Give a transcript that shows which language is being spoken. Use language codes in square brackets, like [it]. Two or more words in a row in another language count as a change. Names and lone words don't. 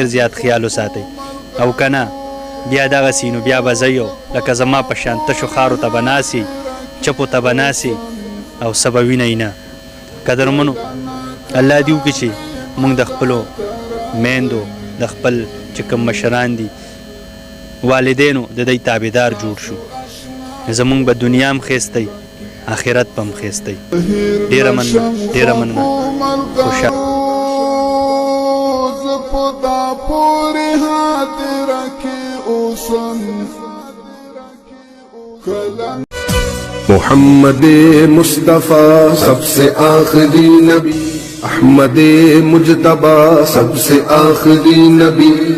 [ps] زیات خیال وساتئ او که نه بیا دغسې نو بیا به ځئ لکه زما په شان تشو خارو ته به ناستئ چپو ته به ناستئ او څه به وینئ نه قدرمنو الله دې وکړي چې موږ د خپلو میندو د خپل چې کوم مشران دي والدینو د دوی تابعدار جوړ شو زمونږ به دنیا هم ښایسته آخرت به هم ښایسته ډېره مننه خوشحاله خدا پوری ہاتھ رکھے اوسن [ur] محمد مصطفیٰ سب سے آخری نبی احمد مجتبیٰ سب سے آخری نبی